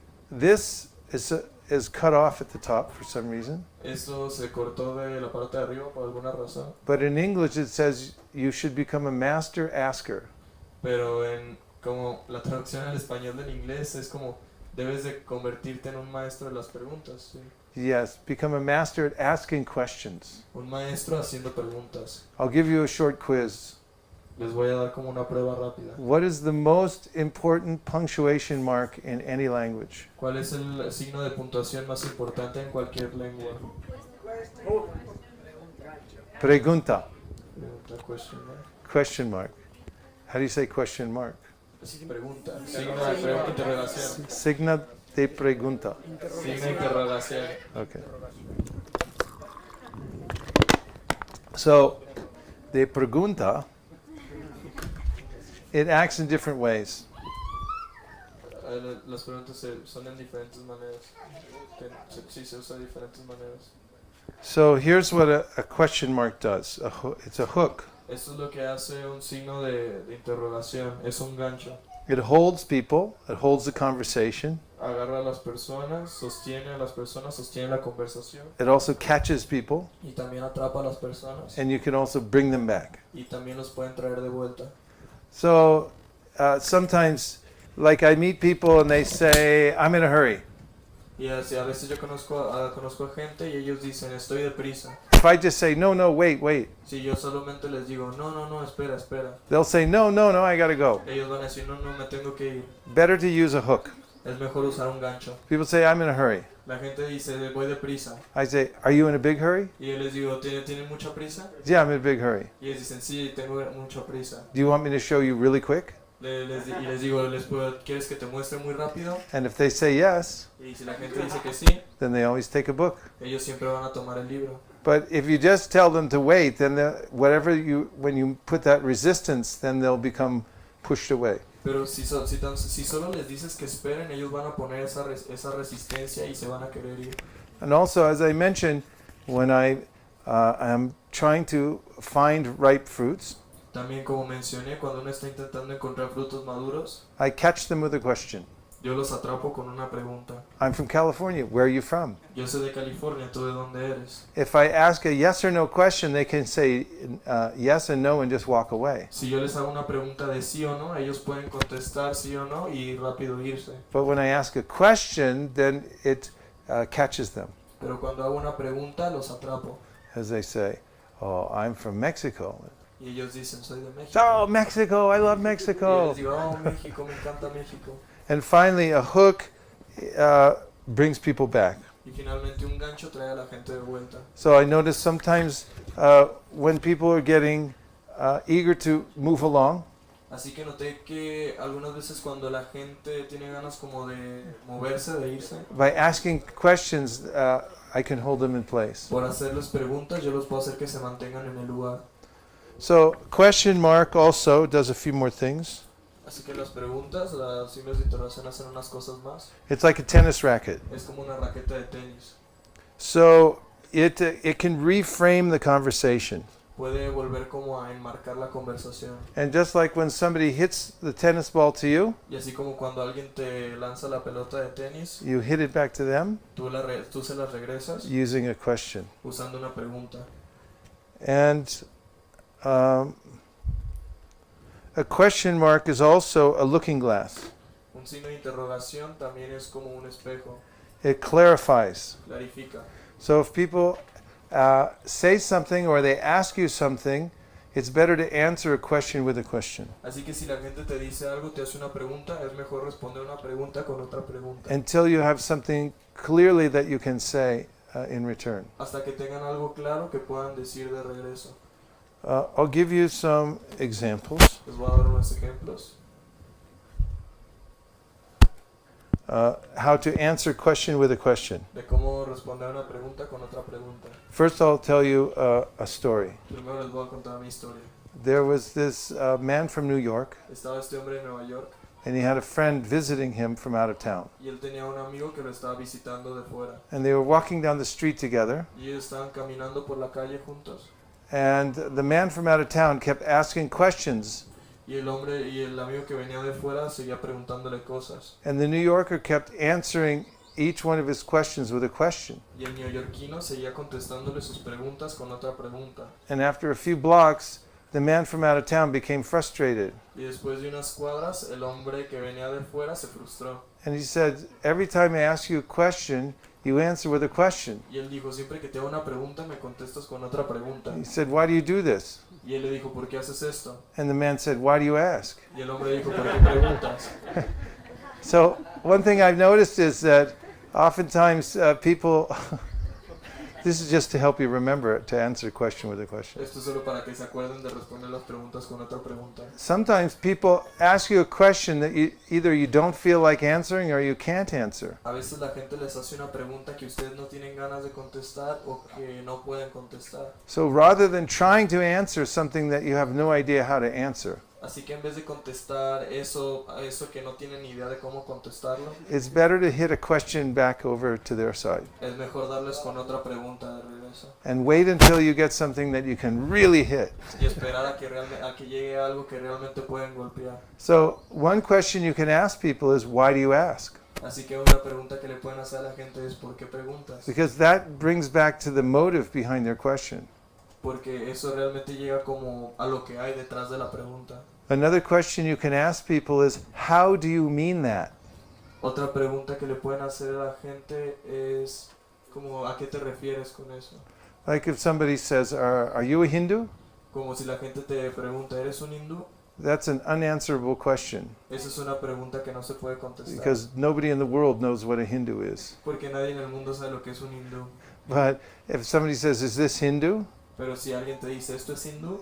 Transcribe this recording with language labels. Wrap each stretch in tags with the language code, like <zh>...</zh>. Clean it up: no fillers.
<en>This is cut off at the top for some reason.</en> <es>Esto se cortó de la parte de arriba por alguna razón,</es> <en>But in English it says you should become a master asker.</en> <es>pero como la traducción al español del inglés es como debes de convertirte en un maestro de las preguntas, ¿sí?</es> <en>Yes, become a master at asking questions.</en> <es>Un maestro haciendo preguntas.</es> <en>I'll give you a short quiz.</en> <es>Les voy a dar como una prueba rápida.</es> <en>What is the most important punctuation mark in any language?</en> <es>¿Cuál es el signo de puntuación más importante en cualquier lengua? Pregunta.</es> <en>Pregunta, question mark. Question mark. How do you say question mark?</en> <es>Pregunta, signo de pregunta, interrogación. Signa de pregunta. Signo de interrogación.</es> <en>Okay. So,</en> <es>de pregunta,</es> <en>it acts in different ways.</en> <es>Las preguntas son en diferentes maneras. Sí, se usa de diferentes maneras.</es> <en>So here's what a question mark does. It's a hook.</en> <es>Esto es lo que hace un signo de interrogación. Es un gancho.</es> <en>It holds people. It holds the conversation.</en> <es>Agarra a las personas, sostiene la conversación.</es> <en>It also catches people,</en> <es>Y también atrapa a las personas.</es> <en>and you can also bring them back.</en> <es>Y también los pueden traer de vuelta.</es> <en>So sometimes, like I meet people and they say, "I'm in a hurry."</en> <es>Y así, a veces yo conozco a gente y ellos dicen, estoy deprisa.</es> <en>If I just say, "No, no, wait, wait,"</en> <es>Si yo solamente les digo, no, espera.</es> <en>they'll say, "No, no, no, I gotta go."</en> <es>Ellos van a decir, no, me tengo que ir.</es> <en>Better to use a hook.</en> <es>Es mejor usar un gancho.</es> <en>People say, "I'm in a hurry."</en> <es>La gente dice, voy deprisa.</es> <en>I say, "Are you in a big hurry?"</en> <es>Y yo les digo, ¿tienen mucha prisa?</es> <en>Yeah, I'm in a big hurry.</en> <es>Y ellos dicen, sí, tengo mucha prisa.</es> <en>Do you want me to show you really quick?</en> <es>Y les digo, ¿quieres que te muestre muy rápido?</es> <en>And if they say yes,</en> <es>Y si la gente dice que sí,</es> <en>then they always take a book.</en> <es>ellos siempre van a tomar el libro.</es> <en>But if you just tell them to wait, then when you put that resistance, then they'll become pushed away.</en> <es>Pero si solo les dices que esperen, ellos van a poner esa resistencia y se van a querer ir.</es> <en>And also, as I mentioned, when I am trying to find ripe fruits,</en> <es>También, como mencioné, cuando uno está intentando encontrar frutos maduros,</es> <en>I catch them with a question.</en> <es>yo los atrapo con una pregunta.</es> <en>I'm from California. Where are you from?</en> <es>Yo soy de California, ¿tú de dónde eres?</es> <en>If I ask a yes or no question, they can say yes and no and just walk away.</en> <es>Si yo les hago una pregunta de sí o no, ellos pueden contestar sí o no y rápido irse.</es> <en>But when I ask a question, then it catches them,</en> <es>Pero cuando hago una pregunta, los atrapo.</es> <en>as they say, "Oh, I'm from Mexico."</en> <es>Y ellos dicen, soy de México.</es> <en>Oh, Mexico! I love</en> <es>Y yo</es> <en>Mexico.</en> <es>les digo, oh, México, me encanta México.</es> <en>And finally, a hook brings people back.</en> <es>Y finalmente un gancho trae a la gente de vuelta.</es> <en>So I notice sometimes when people are getting eager to move along,</en> <es>Así que noté que algunas veces cuando la gente tiene ganas como de moverse, de irse,</es> <en>by asking questions, I can hold them in place.</en> <es>por hacerles preguntas, yo los puedo hacer que se mantengan en el lugar.</es> <en>So question mark also does a few more things.</en> <es>Así que las preguntas, las signos de interrogación hacen unas cosas más.</es> <en>It's like a tennis racket.</en> <es>Es como una raqueta de tenis.</es> <en>So it can reframe the conversation.</en> <es>Puede volver como a enmarcar la conversación.</es> <en>And just like when somebody hits the tennis ball to you,</en> <es>Y así como cuando alguien te lanza la pelota de tenis,</es> <en>you hit it back to them</en> <es>tú se la regresas</es> <en>using a question.</en> <es>usando una pregunta.</es> <en>And a question mark is also a looking glass.</en> <es>Un signo de interrogación también es como un espejo,</es> <en>It clarifies.</en> <es>clarifica.</es> <en>So if people say something or they ask you something, it's better to answer a question with a question</en> <es>Así que si la gente te dice algo, te hace una pregunta, es mejor responder una pregunta con otra pregunta.</es> <en>until you have something clearly that you can say in return.</en> <es>Hasta que tengan algo claro que puedan decir de regreso.</es> <en>I'll give you some examples.</en> <es>Les voy a dar unos ejemplos.</es> <en>How to answer question with a question.</en> <es>De cómo responder una pregunta con otra pregunta.</es> <en>First, I'll tell you a story.</en> <es>Primero les voy a contar mi historia.</es> <en>There was this man from New York,</en> <es>Estaba este hombre en Nueva York</es> <en>and he had a friend visiting him from out of town.</en> <es>y él tenía un amigo que lo estaba visitando de fuera.</es> <en>And they were walking down the street together,</en> <es>Y ellos estaban caminando por la calle juntos.</es> <en>and the man from out of town kept asking questions,</en> <es>Y el hombre y el amigo que venía de fuera seguía preguntándole cosas.</es> <en>and the New Yorker kept answering each one of his questions with a question.</en> <es>Y el neoyorquino seguía contestándole sus preguntas con otra pregunta.</es> <en>And after a few blocks, the man from out of town became frustrated.</en> <es>Y después de unas cuadras, el hombre que venía de fuera se frustró.</es> <en>And he said, every time I ask you a question, you answer with a question.</en> <es>Y él dijo, siempre que te hago una pregunta, me contestas con otra pregunta.</es> <en>He said, why do you do this?</en> <es>Y él le dijo, ¿por qué haces esto?</es> <en>And the man said, why do you ask?</en> <es>Y el hombre dijo, ¿por qué preguntas?</es> <en>So one thing I've noticed is that oftentimes people, this is just to help you remember to answer a question with a question.</en> <es>Esto es solo para que se acuerden de responder las preguntas con otra pregunta.</es> <en>Sometimes people ask you a question that either you don't feel like answering or you can't answer.</en> <es>A veces la gente les hace una pregunta que ustedes no tienen ganas de contestar o que no pueden contestar.</es> <en>So rather than trying to answer something that you have no idea how to answer,</en> <es>Así que en vez de contestar eso que no tienen ni idea de cómo contestarlo,</es> <en>it's better to hit a question back over to their side</en> <es>es mejor darles con otra pregunta de regreso.</es> <en>and wait until you get something that you can really hit.</en> <es>Y esperar a que llegue algo que realmente pueden golpear.</es> <en>So one question you can ask people is, why do you ask?</en> <es>Así que una pregunta que le pueden hacer a la gente es ¿por qué preguntas?</es> <en>Because that brings back to the motive behind their question.</en> <es>Porque eso realmente llega como a lo que hay detrás de la pregunta.</es> <en>Another question you can ask people is, how do you mean that?</en> <es>Otra pregunta que le pueden hacer a la gente es como ¿a qué te refieres con eso?</es> <en>Like if somebody says, are you a Hindu?</en> <es>Como si la gente te pregunta ¿eres un hindú?</es> <en>That's an unanswerable question</en> <es>Esa es una pregunta que no se puede contestar.</es> <en>because nobody in the world knows what a Hindu is.</en> <es>Porque nadie en el mundo sabe lo que es un hindú.</es> <en>But if somebody says, is this Hindu?</en> <es>Pero si alguien te dice ¿esto es hindú?</es>